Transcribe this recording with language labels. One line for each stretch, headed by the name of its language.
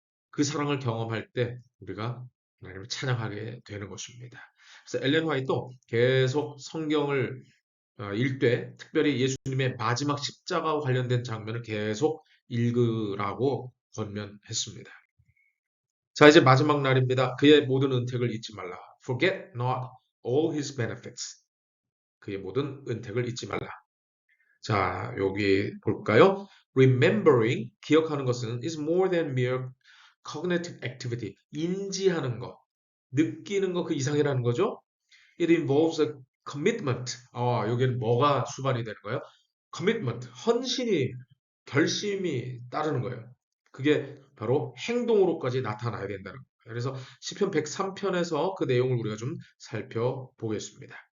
Korean: 그 사랑을 경험할 때 우리가 하나님을 찬양하게 되는 것입니다. 그래서 엘렌 화이트도 계속 성경을 읽되 특별히 예수님의 마지막 십자가와 관련된 장면을 계속 읽으라고 권면했습니다. 자, 이제 마지막 날입니다. 그의 모든 은택을 잊지 말라.
English: Forget not all his benefits.
Korean: 그의 모든 은택을 잊지 말라. 자, 여기 볼까요?
English: Remembering,
Korean: 기억하는 것은
English: is more than mere cognitive activity.
Korean: 인지하는 것, 느끼는 것 그 이상이라는 거죠.
English: It involves a commitment.
Korean: 여기는 뭐가 수반이 되는 거예요? commitment, 헌신이, 결심이 따르는 거예요. 그게 바로 행동으로까지 나타나야 된다는 거예요. 그래서 시편 103편에서 그 내용을 우리가 좀 살펴보겠습니다.